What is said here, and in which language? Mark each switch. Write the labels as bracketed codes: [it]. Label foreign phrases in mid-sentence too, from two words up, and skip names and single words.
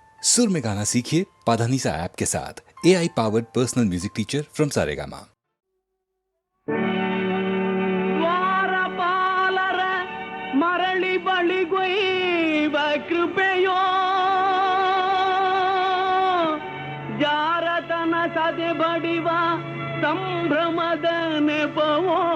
[hi] सुर में गाना सीखिए पाधानीसा ऐप के साथ। [en] AI powered personal music teacher from Saregama. [kn] ದ್ವಾರಪಾಲರ ಮರಳಿ ಬಳಿಗೊಯ್ವ ಕೃಪೆಯೋ ಜಾರತನ ಸದೆ ಬಡಿವ ಸಂಭ್ರಮದ ನೆಪವೋ